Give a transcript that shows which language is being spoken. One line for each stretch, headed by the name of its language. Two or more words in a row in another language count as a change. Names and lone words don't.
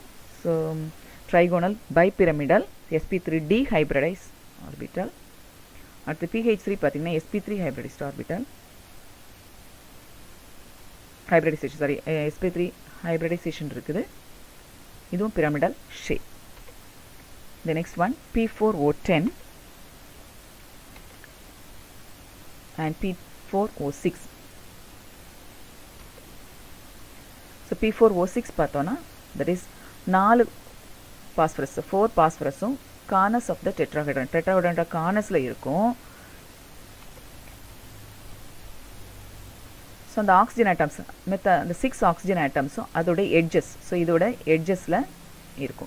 English: so trigonal bipyramidal, sp3 d hybridised orbital.
Tamil: அடுத்து PH3 பார்த்தீங்கன்னா
English: sp3 hybridised orbital, hybridisation sp3 hybridisation இருக்குது. இதுவும் pyramidal shape. The next one P4O10 and P4O6. So P4O6 பார்த்தோன்னா that is 4 phosphorus, 4 phosphorus corners of the tetrahedron corners இருக்கும். ஸோ அந்த oxygen atoms அந்த 6 oxygen atoms அதோடைய edges, so இதோட எட்ஜஸில் இருக்கும்.